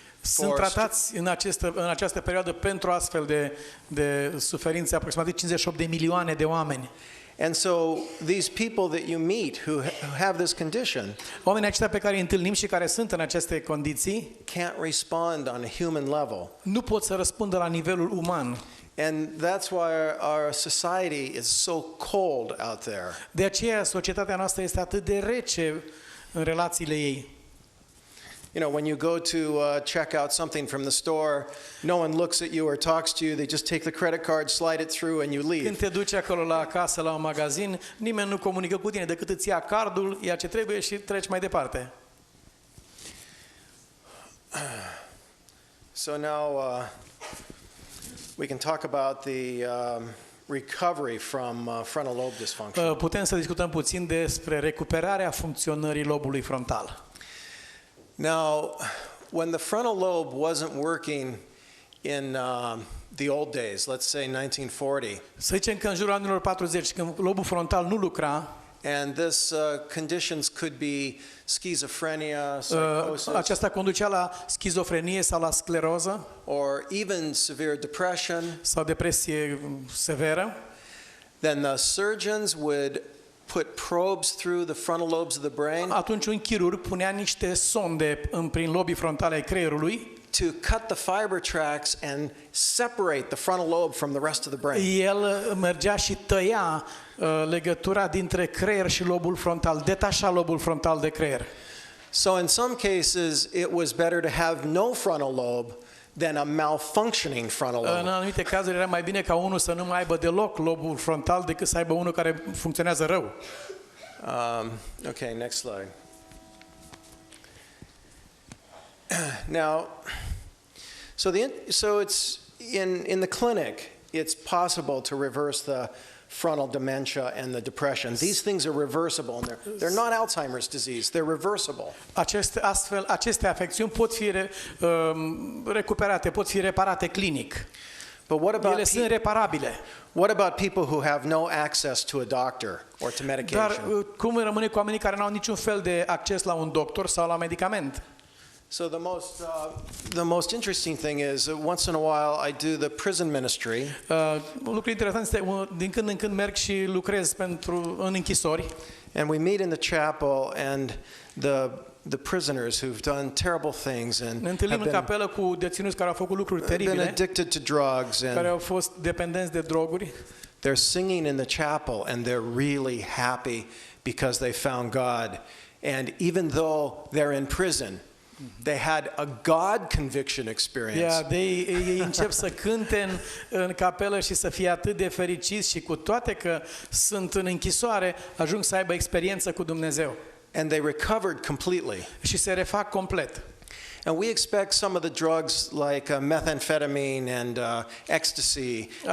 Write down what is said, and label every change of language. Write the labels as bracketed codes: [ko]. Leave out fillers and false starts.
[ro] Sunt tratați în această perioadă pentru astfel de suferințe aproximativ 58 de milioane de oameni. [en] And so these people that you meet who have this condition, [ro] oamenii aceștia pe care îi întâlnim și care sunt în aceste condiții, [en] can't respond on a human level. [ro] Nu pot să răspundă la nivelul uman. [en] And that's why our society is so cold out there. [ro] De aceea societatea noastră este atât de rece în relațiile ei. [en] When you go to check out something from the store, no one looks at you or talks to you. They just take the credit card, slide it through, and you leave. [ro] Când te duci acolo la casă, la un magazin, nimeni nu comunică cu tine decât îți ia cardul, ia ce trebuie și treci mai departe. [en] So now we can talk about the recovery from frontal lobe dysfunction. [ro] Putem să discutăm puțin despre recuperarea funcționării lobului frontal. [en] Now, when the frontal lobe wasn't working in the old days, let's say 1940. [ro] Să zicem că în jurul anilor 40, când lobul frontal nu lucra, [en] and this conditions could be schizophrenia, psychosis. [ro] Aceasta conducea la schizofrenie sau la scleroză, [en] or even severe depression. [ro] Sau depresie severă. [en] Then the surgeons would put probes through the frontal lobes of the brain. [ro] Atunci un chirurg punea niște sonde prin lobii frontale ai creierului. [en] To cut the fiber tracts and separate the frontal lobe from the rest of the brain. [ro] El mergea și tăia legătura dintre creier și lobul frontal, detașa lobul frontal de creier. [en] So in some cases it was better to have no frontal lobe than a malfunctioning frontal lobe. [ro] În anumite cazuri era mai bine ca unul să nu mai aibă deloc lobul frontal decât să aibă unul care funcționează rău. [en] Okay, next slide. Now, so it's in the clinic, it's possible to reverse the frontal dementia and the depression. These things are reversible, and they're not Alzheimer's disease. They're reversible. [ro] Aceste afecțiuni pot fi recuperate, pot fi reparate clinic. [en] But what about [ro] ele sunt reparabile. [en] What about people who have no access to a doctor or to medication? [ro] Dar cum rămâne cu oamenii care nu au niciun fel de acces la un doctor sau la medicament? [en] So the most interesting thing is once in a while I do the prison ministry. [ro] Un lucru interesant este din când în când merg și lucrez în închisori. [en] And we meet in the chapel and the prisoners who've done terrible things and [ro] ne întâlnim în capelă cu deținuți care au făcut lucruri teribile, [en] been addicted to drugs and [ro] care au fost dependenți de droguri. [en] They're singing in the chapel and they're really happy because they found God. And even though they're in prison, they had a God conviction experience. [ro] Ei încep să cânte în capelă și să fie atât de fericiți și cu toate că sunt în închisoare, ajung să aibă experiență cu Dumnezeu. [en] And they recovered completely. [ro] Și se refac complet. [en] And we expect some of the drugs like methamphetamine and ecstasy.